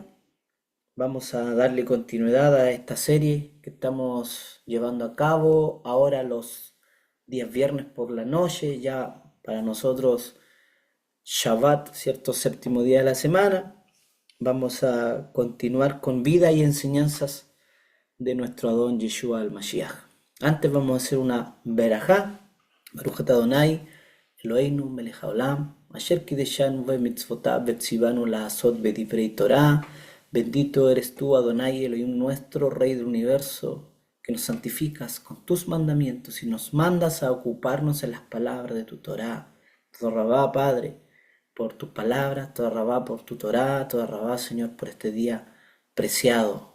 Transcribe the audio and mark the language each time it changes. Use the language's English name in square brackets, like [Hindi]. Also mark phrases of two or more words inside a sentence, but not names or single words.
[Spanish] Vamos a darle continuidad a esta serie que estamos llevando a cabo ahora los días viernes por la noche, ya para nosotros Shabbat, cierto séptimo día de la semana. Vamos a continuar con vida y enseñanzas de nuestro Adón Yeshua al-Mashiach. Antes vamos a hacer una berajá, [Hebrew] ברוך אתה אדוני, אלוהינו מלך העולם, אשר קדשנו במצוותיו וציוונו לעשות בדברי תורה. [Spanish] Bendito eres tú, Adonai, Elohim nuestro, Rey del universo, que nos santificas con tus mandamientos y nos mandas a ocuparnos en las palabras de tu Torah. [Hebrew] תודה רבה, [Spanish] Padre, por tus palabras, [Hebrew] תודה רבה [Spanish] por tu Torah, [Hebrew] תודה רבה, [Spanish] Señor, por este día preciado.